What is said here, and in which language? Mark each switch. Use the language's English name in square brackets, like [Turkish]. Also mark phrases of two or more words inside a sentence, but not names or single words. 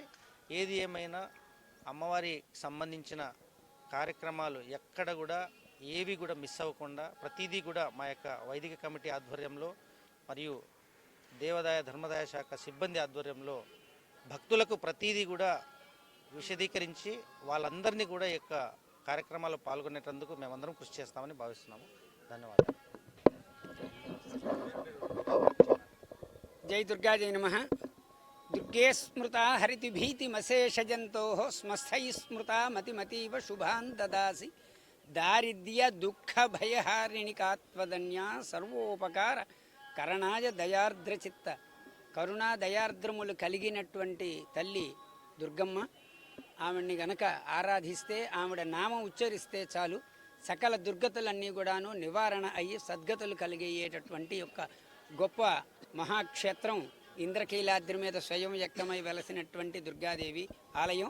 [Telugu] ఏది ఏమైనా అమ్మవారికి సంబంధించిన కార్యక్రమాలు ఎక్కడ కూడా ఏవి కూడా మిస్ అవ్వకుండా ప్రతిదీ కూడా మా యొక్క వైదిక కమిటీ ఆధ్వర్యంలో మరియు దేవాదాయ ధర్మదాయ శాఖ సిబ్బంది ఆధ్వర్యంలో భక్తులకు ప్రతిదీ కూడా విశదీకరించి వాళ్ళందరినీ కూడా ఈ యొక్క కార్యక్రమాల్లో పాల్గొనేటందుకు మేమందరం కృషి చేస్తామని భావిస్తున్నాము. ధన్యవాదాలు. [Sanskrit] जय दुर्गा जय नमः। दुर्गे स्मृता हरितिभीतिमशेषजंतो स्मस्थै स्मृता मतिमतीव शुभान् ददासि दारिद्र्य दुःख भयहारिणिकात्वदन्या सर्वोपकार करणाय दयार्द्रचित्त [Telugu] కరుణా దయార్ద్రములు కలిగినటువంటి తల్లి దుర్గమ్మ. ఆవిడ్ని గనక ఆరాధిస్తే ఆవిడ నామం ఉచ్చరిస్తే చాలు సకల దుర్గతులన్నీ కూడాను నివారణ అయ్యి సద్గతులు కలిగేటటువంటి యొక్క గొప్ప మహాక్షేత్రం ఇంద్రకీలాద్రి మీద స్వయం వ్యక్తమై వెలసినటువంటి దుర్గాదేవి ఆలయం.